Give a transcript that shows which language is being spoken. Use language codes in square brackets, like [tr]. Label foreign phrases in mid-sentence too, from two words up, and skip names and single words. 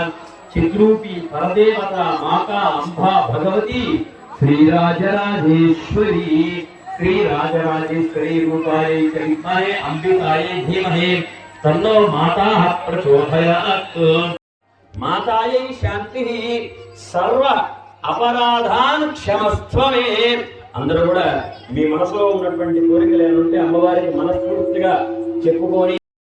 [sa] చిద్రూపి పరదేవత మాతా అంబా భగవతి श्रीराजराजेश्वरी श्रीराजराजेश्वरी रूपायै च विद्महे अंबिकायै धीमहि तन्नो माताः प्रचोदयात्. मातायै शान्तिः सर्व अपराधान् क्षमस्त्वमे. [te] అందరూ కూడా మీ మనసులో ఉన్నటువంటి కోరికలు ఏమంటే అమ్మవారికి మనస్ఫూర్తిగా చెప్పుకొని